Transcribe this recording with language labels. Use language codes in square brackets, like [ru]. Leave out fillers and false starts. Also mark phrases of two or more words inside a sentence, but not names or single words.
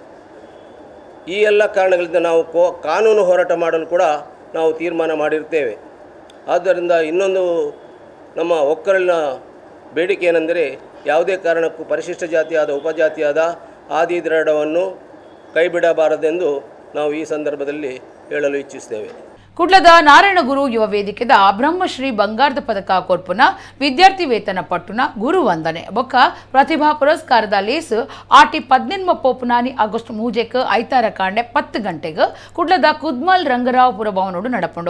[kn] ಈ ಎಲ್ಲ ಕಾರಣಗಳಿಂದ ನಾವು ಕಾನೂನು ಹೋರಾಟ ಮಾಡಲು ಕೂಡ ನಾವು ತೀರ್ಮಾನ ಮಾಡಿರ್ತೇವೆ. ಆದ್ದರಿಂದ ಇನ್ನೊಂದು ನಮ್ಮ ಒಕ್ಕಲಿನ ಬೇಡಿಕೆ ಏನೆಂದರೆ ಯಾವುದೇ ಕಾರಣಕ್ಕೂ ಪರಿಶಿಷ್ಟ ಜಾತಿಯಾದ ಉಪಜಾತಿಯಾದ ಆದಿ ದ್ರಾವಿಡವನ್ನು ಕೈಬಿಡಬಾರದೆಂದು ನಾವು ಈ ಸಂದರ್ಭದಲ್ಲಿ ಹೇಳಲು ಇಚ್ಛಿಸುತ್ತೇವೆ. [tcy] ಕುಡ್ಲದ ನಾರಾಯಣಗುರು ಯುವ ವೇದಿಕೆದ ಬ್ರಹ್ಮಶ್ರೀ ಬಂಗಾರದ ಪದಕ ಕೊರ್ಪುನ ವಿದ್ಯಾರ್ಥಿ ವೇತನ ಪಟ್ಟುನ ಗುರು ವಂದನೆ ಬೊಕ್ಕ ಪ್ರತಿಭಾ ಪುರಸ್ಕಾರದ ಲೇಸ್ ಆಟಿ 18 ಪೋಪುನಾನಿ ಆಗಸ್ಟ್ 3 ಐತಾರ ಕಾಂಡೆ 10 ಗಂಟೆಗೆ ಕುಡ್ಲದ ಕುದ್ಮಲ್ ರಂಗರಾವ್ ಪುರಭವನೋಡು ನಡಪುಂಡು.